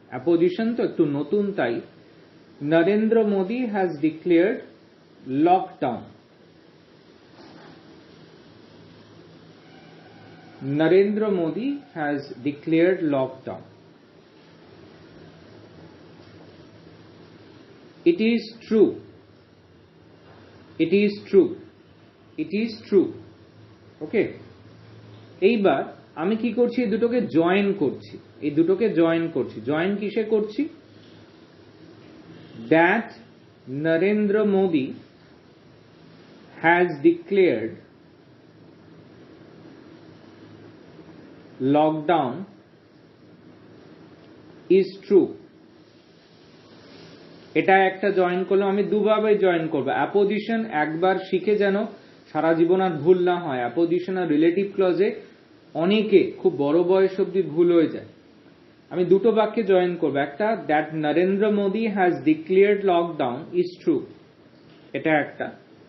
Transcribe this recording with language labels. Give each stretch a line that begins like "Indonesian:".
Bangla: Apposition তো একটু নতুন, তাই
English: Narendra Modi has declared lockdown, Narendra Modi has declared lockdown। It is true, it is true, it is true।
Bangla: ওকে, এইবার আমি কি করছি, এই দুটোকে জয়েন করছি, এই দুটোকে জয়েন করছি। জয়েন কিসে করছি,
English: that Narendra Modi has declared lockdown is true.
Bangla: এটা একটা জয়েন করলাম, আমি দুভাবে জয়েন করব। অ্যাপোজিশন একবার শিখে যেন সারা জীবন আর ভুল না হয়। অ্যাপোজিশন আর রিলেটিভ ক্লজে অনেকে খুব বড় বয়স অব্দি ভুল হয়ে যায়। আমি দুটো বাক্যে জয়েন করব। একটা,
English: that Narendra Modi has declared lockdown is true,
Bangla: এটা একটা।